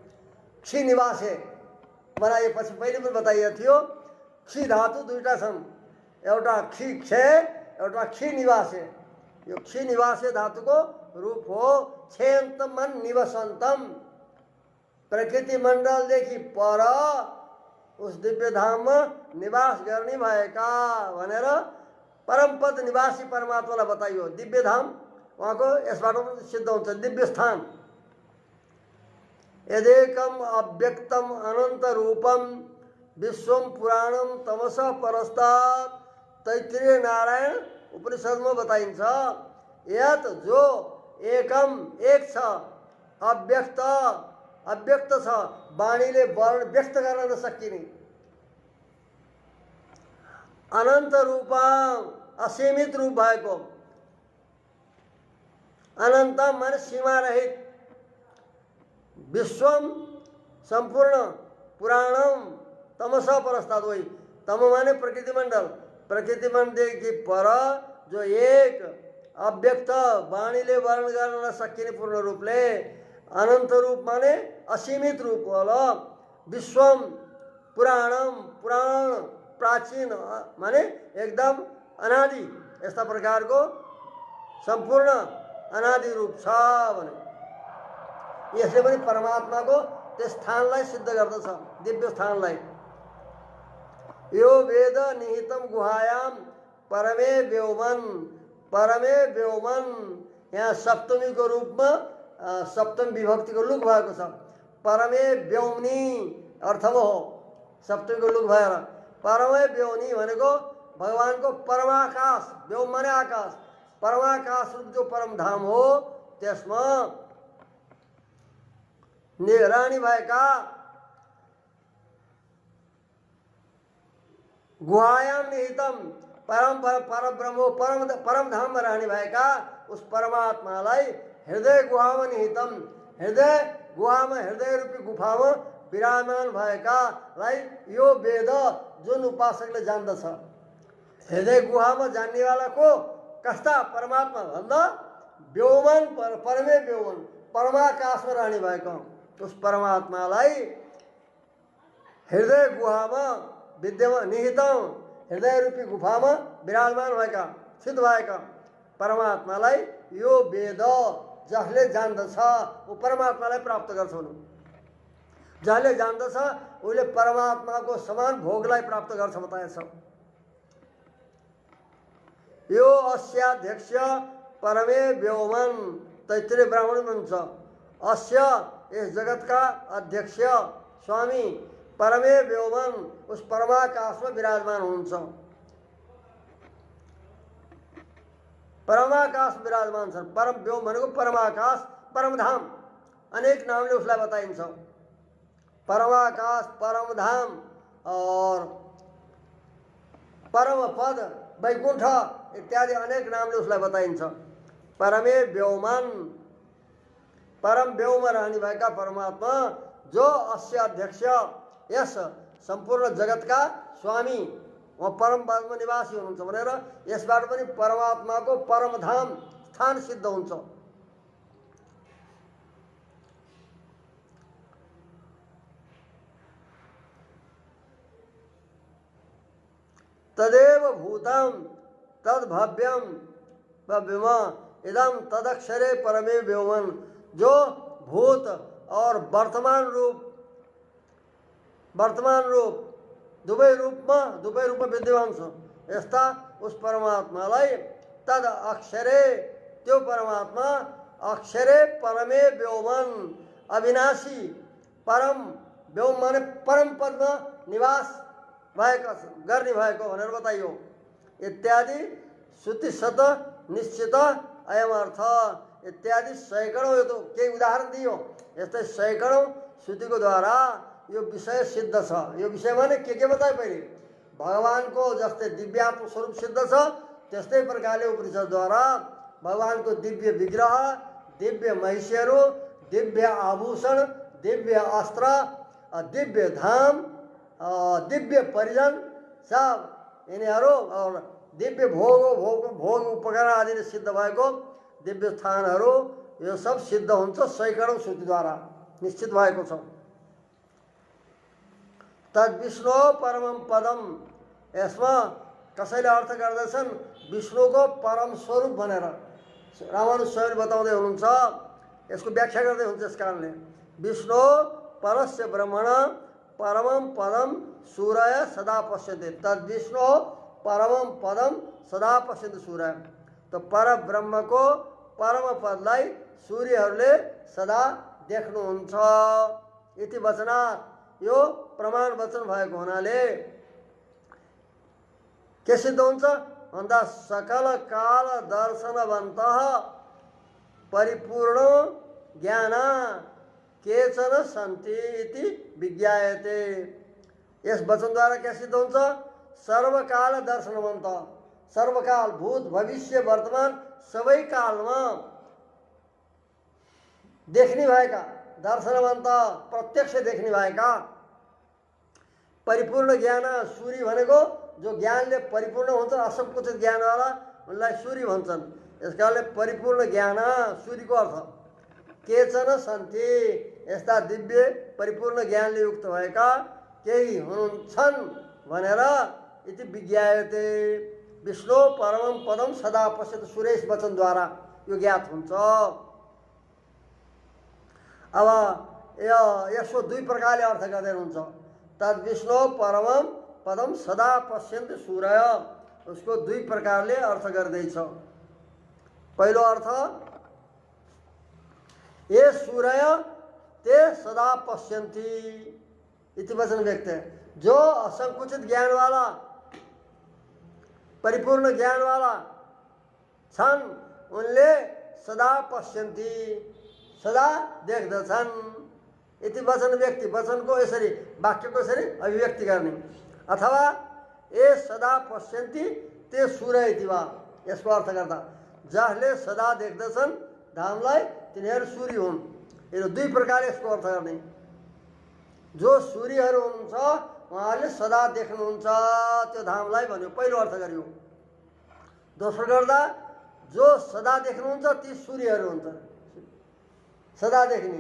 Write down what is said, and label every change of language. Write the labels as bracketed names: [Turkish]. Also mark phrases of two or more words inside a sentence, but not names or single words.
[Nepali] क्षी निवास है बनाइएपछि पहिले पनि बताइएको थियो। क्षी धातु दुईटा छन्, एउटा क्षी क्षे, एउटा क्षी निवासे। यो क्षी निवासे धातुको रूप हो [Sanskrit] छेन्तमन निवसन्तम, [Nepali] प्रकृति मण्डलदेखि पर उस दिव्य धाममा निवास गर्ने भएका भनेर परमपद निवासी परमात्मालाई बताइयो। दिव्य धाम उहाँको यसबाट पनि सिद्ध हुन्छ, दिव्य स्थान। [Sanskrit] यदेकम अव्यक्तम अनंत रूपम विश्वम पुराणम तमस परस्तात्, तैत्तिरीय नारायण उपनिषद में बताइन्छ। [Nepali] यत जो एकम एक छ, अव्यक्त अव्यक्त छ, वाणीले वर्ण व्यक्त गर्न नसकिने, अनंत रूपम असीमित रूप भएको, अनंत माने सीमा रहित, [Sanskrit] विश्वम संपूर्ण, पुराणम तमस परस्तात्, [Nepali] वही तम माने प्रकृति मंडल, प्रकृति मंडल [Hindi] की पर जो [Nepali] एक अव्यक्त वाणीले वर्ण गर्न नसकिने पूर्ण रूपले, अनंत रूप माने असीमित रूप होला, [Sanskrit] विश्वम पुराणम [Nepali] पुराण प्राचीन माने एकदम अनादि, यस्ता प्रकारको संपूर्ण अनादि रूप छ भने यसले पनि परमात्माको त्यस स्थानलाई सिद्ध गर्दछ, दिव्य स्थानलाई। [Sanskrit] यो वेद निहितम गुहायाम परमे व्योमन, परमे व्योमन [Nepali] यहाँ सप्तमीको रूपमा सप्तमी विभक्तिको लुक भएको छ। परमे व्योमनी अर्थमा हो, सप्तमीको लुक भएर परमे व्योमनी भनेको भगवानको परमाकाश, व्योम माने आकाश, परमाकाश रूप जो परम धाम हो त्यसमा रानी भएका, [Sanskrit] गुहायाम निहितम परम ब्रह्म [Nepali] परम धाम [Hindi] में रहने [Nepali] भएका उस परमात्मालाई हृदय गुहा में निहितम, हृदय गुहा में, हृदय रूपी गुफा में विराजमान भएकालाई यो वेद जुन उपासकले जान्दछ। हृदय गुहा [Hindi] में जान्ने वाला को [Nepali] कस्ता परमात्मा भन्दा व्योमन परमे व्योमन परमाकाश [Hindi] में रहने [Nepali] भएका उस परमात्मालाई हृदय गुहा में विद्यमान निहितम, हृदय रूपी गुफा में विराजमान भएका सिद्ध भएका परमात्मालाई यो वेद जसले जान्दछ ऊ परमात्मालाई प्राप्त गर्छ। जसले जान्दछ उसले परमात्माको समान भोगलाई प्राप्त गर्छ बताएछ। [Sanskrit] यो अस्याध्यक्ष परमे व्योमन, [Nepali] तैत्तिरीय ब्राह्मण भन्छ [Hindi] अस्य इस जगत का अध्यक्ष स्वामी [Nepali] परमे व्योमन [Hindi] उस परमाकाश में विराजमान [Nepali] हुनुहुन्छ। परमाकाश विराजमान छन्। परम व्योम भनेको परमाकाश, परमधाम अनेक नामले उसलाई बताइन्छ। परमाकाश, परमधाम और परम पद, वैकुंठ इत्यादि अनेक नामले उसलाई बताइन्छ। परमे व्योमन, परम व्योम रहने भएका परमात्मा जो अस्य अध्यक्ष, यस संपूर्ण [Hindi] जगत का स्वामी, वह परम पद में निवासी [Nepali] हुनुहुन्छ भनेर यसबाट पनि परमात्माको परमधाम स्थान सिद्ध हुन्छ। [Sanskrit] तदेव भूतम तद्भव्यम भव्यम इदम तदक्षरे परमे व्योमन, [Hindi] जो भूत और वर्तमान रूप [Nepali] दुवै रूपमा विद्यमान छ यस्ता उस परमात्मालाई [Sanskrit] तद अक्षरे, [Nepali] त्यो परमात्मा अक्षरे परमे व्योमन अविनाशी, परम व्योम माने परम पदमा निवास भएका गर्ने भएको भनेर बताइयो। [Sanskrit] इत्यादि श्रुति शत निश्चित अयम अर्थ इत्यादि सैकड़ों, [Nepali] यो तो केही उदाहरण दियो, यस्तै सैकड़ों श्रुतिको द्वारा यो विषय सिद्ध छ। यो विषय माने के बताए पहिले भगवानको जस्तै दिव्यात्म स्वरूप सिद्ध छ, त्यस्तै प्रकारले उपनिषद द्वारा भगवानको दिव्य विग्रह, दिव्य महिषीहरू, दिव्य आभूषण, दिव्य अस्त्र, दिव्य धाम, दिव्य परिजन सब यिनीहरू और दिव्य भोग उपकरण आदिले सिद्ध भएको दिव्य स्थानहरू यो सब सिद्ध हुन्छ सैकड़ौं श्रुतिद्वारा निश्चित भएको छ। [Sanskrit] तद विष्णु परमम पदम [Nepali] यसमा कसैले अर्थ गर्दछन् विष्णुको परम स्वरूप भनेर। रामानुज स्वयंले बताउँदै हुनुहुन्छ, यसको व्याख्या गर्दै हुन्छ। [Sanskrit] यस कारणले विष्णु परस्य ब्रह्मण परमं पदम सूर्य सदा पश्यन्ते, तद विष्णु परमं पदम सदा पश्यन्ते सूर्य। [Nepali] तो पर ब्रह्मको परम पदलाई सूर्यहरूले सदा देख्नुहुन्छ। [Sanskrit] इति वचनात्, [Nepali] यो प्रमाण वचन भएको हुनाले के सिद्ध हुन्छ भन्दा [Sanskrit] सकल काल दर्शनवन्त परिपूर्ण ज्ञान केचन सन्ति इति विज्ञायते। [Nepali] यस वचनद्वारा के सिद्ध हुन्छ? [Sanskrit] सर्वकाल दर्शनवन्त, [Nepali] सर्वकाल भूत भविष्य वर्तमान सबै कालमा देख्ने भएका, दर्शनवन्त प्रत्यक्ष देख्ने भएका, परिपूर्ण ज्ञान सूर्य भनेको जो ज्ञानले परिपूर्ण हुन्छ, असंकुचित ज्ञानवाला उनलाई सूर्य भन्छन्। यस कारणले परिपूर्ण ज्ञान सूर्यको अर्थ। [Sanskrit] केचन सन्ति, [Nepali] यस्ता दिव्य परिपूर्ण ज्ञानले युक्त भएका केही हुन्छन् भनेर [Sanskrit] इति विज्ञायते। विष्णु परमं पदम सदा पश्यति सूर्य वचनद्वारा यो ज्ञात हुन्छ। [Nepali] अब यसको दुई प्रकारले अर्थ गर्दै हुनुहुन्छ। [Sanskrit] तद विष्णु परमं पदम सदा पश्यन्ति सूर्य, [Nepali] उसको दुई प्रकारले अर्थ गर्दैछ। पहिलो अर्थ, [Sanskrit] ये सूर्य ते सदा पश्यन्ति इति वचन व्यक्त है। [Nepali] जो असंकुचित ज्ञान वाला परिपूर्ण ज्ञान वाला छन् उनले [Sanskrit] सदा पश्यन्ति, [Nepali] सदा देख्दछन् [Sanskrit] इति वचन व्यक्ति। [Nepali] वचनको यसरी, वाक्यको यसरी अभिव्यक्ति गर्ने। [Sanskrit] अथवा ए सदा पश्यन्ति ते सूर्य इति वा, [Nepali] यसको अर्थ गर्दा जसले सदा देख्दछन् धामलाई तिनीहरू सूर्य हुन्। यो दुई प्रकारले यसको अर्थ गर्ने। जो सूर्यहरू हुनुहुन्छ उहाँहरूले सदा देख्नुहुन्छ त्यो धामलाई भन्यो, पहिलो अर्थ गर्यो। दोस्रो गर्दा जो सदा देख्नुहुन्छ ती सूर्यहरू हुन्छ, सदा देख्ने।